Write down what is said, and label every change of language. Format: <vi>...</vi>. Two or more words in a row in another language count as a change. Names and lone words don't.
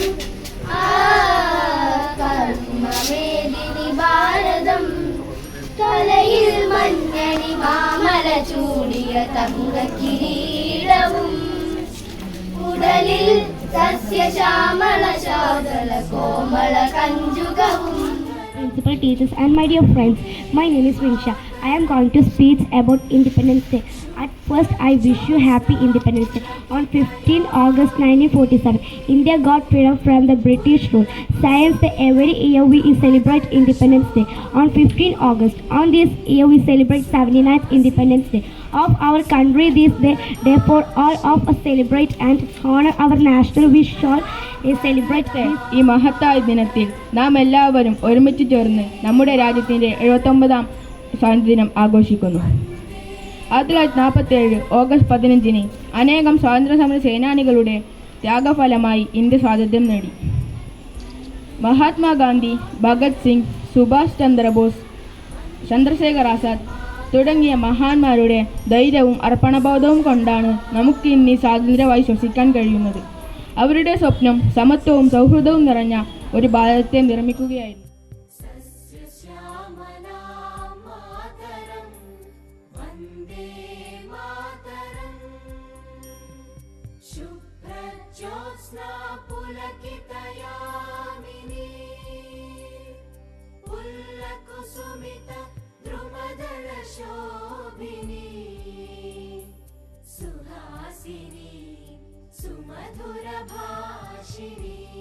<ml>കർമ്മമേദിനി ഭാരതം, തലയിൽ മഞ്ഞണി മാമല ചൂടിയ തങ്ക കിരീടവും, ഉടലിൽ സസ്യശ്യാമള ശാതല കോമള കഞ്ചുകവും.</ml> <en>Principal, teachers and my dear friends, my name is Vinsha. I am going to speak about Independence Day. At first, I wish you happy Independence Day. On 15 August 1947, India got freedom from the British rule. Science Day, every year we celebrate Independence Day. On 15 August, on this year we celebrate 79th Independence Day of our country. This day, therefore, all of us celebrate and honor our national. We shall celebrate this.</en> <ml>ഈ മഹത്തായ ദിനത്തിൽ നാം എല്ലാവരും ഒരുമിച്ച് ചേർന്ന് നമ്മുടെ രാജ്യത്തിൻ്റെ 79ാം സ്വാതന്ത്ര്യദിനം ആഘോഷിക്കുന്നു. 1947 ഓഗസ്റ്റ് 15 അനേകം സ്വാതന്ത്ര്യസമര സേനാനികളുടെ ത്യാഗഫലമായി ഇന്ത്യ സ്വാതന്ത്ര്യം നേടി. മഹാത്മാഗാന്ധി, ഭഗത് സിംഗ്, സുഭാഷ് ചന്ദ്രബോസ്, ചന്ദ്രശേഖർ ആസാദ് തുടങ്ങിയ മഹാന്മാരുടെ ധൈര്യവും അർപ്പണബോധവും കൊണ്ടാണ് നമുക്ക് ഇന്ന് സ്വാതന്ത്ര്യമായി ശ്വസിക്കാൻ കഴിയുന്നത്. അവരുടെ സ്വപ്നം സമത്വവും സൗഹൃദവും നിറഞ്ഞ ഒരു ഭാരതത്തെ നിർമ്മിക്കുകയായിരുന്നു.</ml> <sa>शुभ्रज्योत्स्ना पुलकितयामिनी पुल्लकुसुमित द्रुमदलशोभिनी सुहासिनी सुमधुरभाषिणी</sa>